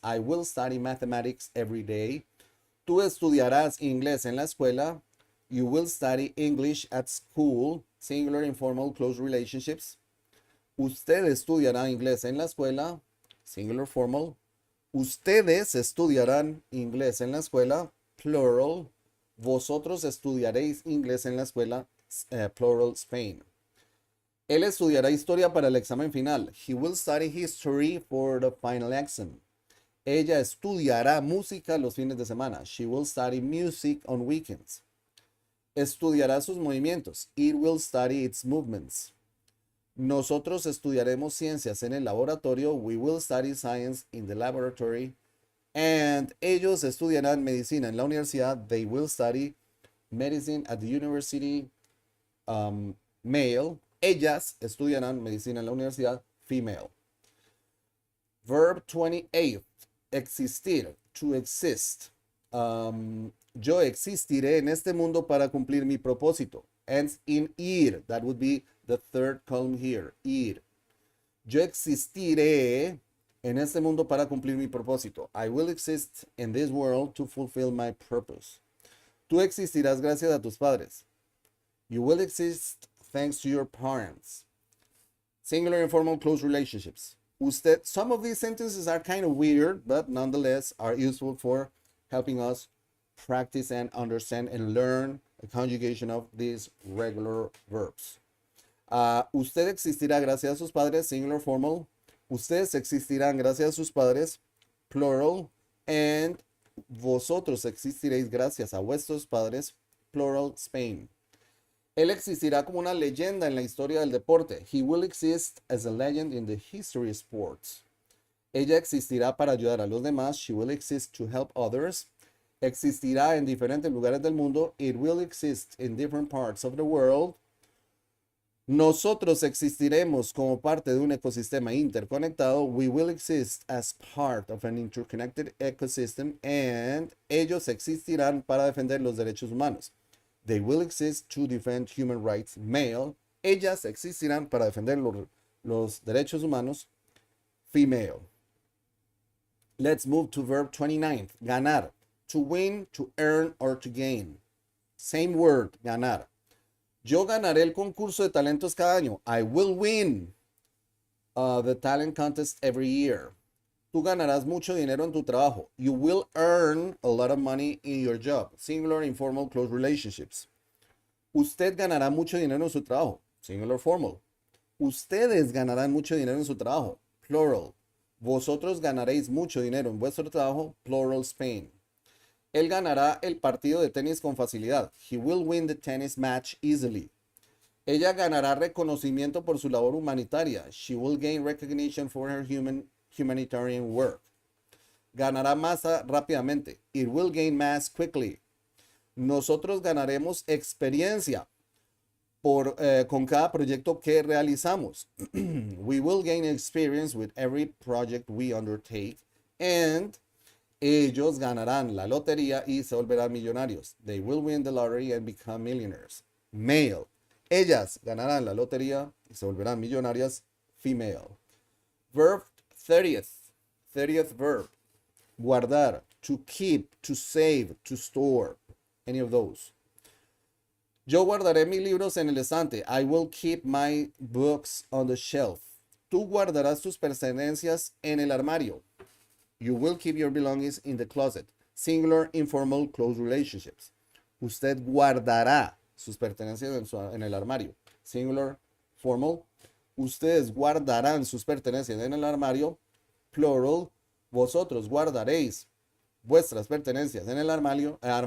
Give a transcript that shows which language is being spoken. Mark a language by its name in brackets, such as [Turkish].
[English] I will study mathematics every day. [Spanish] Tú estudiarás inglés en la escuela. [English] You will study English at school. Singular, informal, close relationships. [Spanish] Usted estudiará inglés en la escuela. [English] Singular, formal. [Spanish] Ustedes estudiarán inglés en la escuela. Plural. Vosotros estudiaréis inglés en la escuela. [English] Plural, Spain. [Spanish] Él estudiará historia para el examen final. [English] He will study history for the final exam. [Spanish] Ella estudiará música los fines de semana. [English] She will study music on weekends. [Spanish] Estudiará sus movimientos. [English] It will study its movements. [Spanish] Nosotros estudiaremos ciencias en el laboratorio. [English] We will study science in the laboratory. [Spanish] And ellos estudiarán medicina en la universidad. [English] They will study medicine at the university. Male. [Spanish] Ellas estudiarán medicina en la universidad. [English] Female. Verb 28. Existir. To exist. [Spanish] Yo existiré en este mundo para cumplir mi propósito. [English] Ends in ir. That would be the third column here. Ir. [Spanish] Yo existiré en este mundo para cumplir mi propósito. [English] I will exist in this world to fulfill my purpose. [Spanish] Tú existirás gracias a tus padres. [English] You will exist thanks to your parents. Singular, informal, close relationships. Usted, some of these sentences are kind of weird, but nonetheless are useful for helping us practice and understand and learn the conjugation of these regular verbs. [Spanish] Usted existirá gracias a sus padres, [English] singular, formal. [Spanish] Ustedes existirán gracias a sus padres, plural. And vosotros existiréis gracias a vuestros padres, plural, Spain. Él existirá como una leyenda en la historia del deporte. [English] He will exist as a legend in the history of sports. [Spanish] Ella existirá para ayudar a los demás. [English] She will exist to help others. [Spanish] Existirá en diferentes lugares del mundo. [English] It will exist in different parts of the world. [Spanish] Nosotros existiremos como parte de un ecosistema interconectado. [English] We will exist as part of an interconnected ecosystem. [Spanish] And ellos existirán para defender los derechos humanos. [English] They will exist to defend human rights, male. [Spanish] Ellas existirán para defender los derechos humanos, female. [English] Let's move to verb 29, ganar. To win, to earn, or to gain. Same word, ganar. [Spanish] Yo ganaré el concurso de talentos cada año. [English] I will win the talent contest every year. [Spanish] Tú ganarás mucho dinero en tu trabajo. [English] You will earn a lot of money in your job. Singular, informal, close relationships. [Spanish] Usted ganará mucho dinero en su trabajo. [English] Singular, formal. [Spanish] Ustedes ganarán mucho dinero en su trabajo. Plural. Vosotros ganaréis mucho dinero en vuestro trabajo. [English] Plural, Spain. [Spanish] Él ganará el partido de tenis con facilidad. [English] He will win the tennis match easily. [Spanish] Ella ganará reconocimiento por su labor humanitaria. [English] She will gain recognition for her humanitarian work. [Spanish] Ganará masa rápidamente. [English] It will gain mass quickly. [Spanish] Nosotros ganaremos experiencia con cada proyecto que realizamos. [English] We will gain experience with every project we undertake. [Spanish] And ellos ganarán la lotería y se volverán millonarios. [English] They will win the lottery and become millionaires. Male. [Spanish] Ellas ganarán la lotería y se volverán millonarias. [English] Female. Verb 30th verb. Guardar, to keep, to save, to store. Any of those. [Spanish] Yo guardaré mis libros en el estante. [English] I will keep my books on the shelf. [Spanish] Tú guardarás tus pertenencias en el armario. [English] You will keep your belongings in the closet. Singular, informal, close relationships. [Spanish] Usted guardará sus pertenencias en el armario. [English] Singular, formal. [Spanish] Ustedes guardarán sus pertenencias en el armario. Plural. Vosotros guardaréis vuestras pertenencias en el armario.